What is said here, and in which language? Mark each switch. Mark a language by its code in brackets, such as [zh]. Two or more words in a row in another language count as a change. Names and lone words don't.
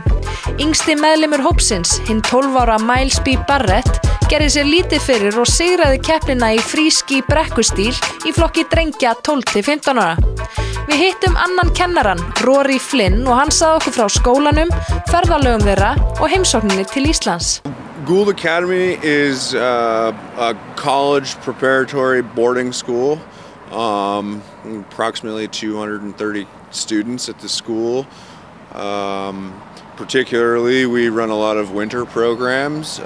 [is] Yngsti meðlimur hópsins, hinn 12 ára Miles B. Barrett, gerði sér lítið fyrir og sigraði keppnina í fríski brekkustíl í flokki drengja 12 til 15 ára. Við hittum annan kennaran, Rory Flynn, og hann sagði okkur frá skólanum, ferðalögum þeirra og heimsókninni til Íslands. [en] Gould Academy is a college preparatory boarding school. Approximately 230 students at the school. Particularly, we run a lot of winter programs.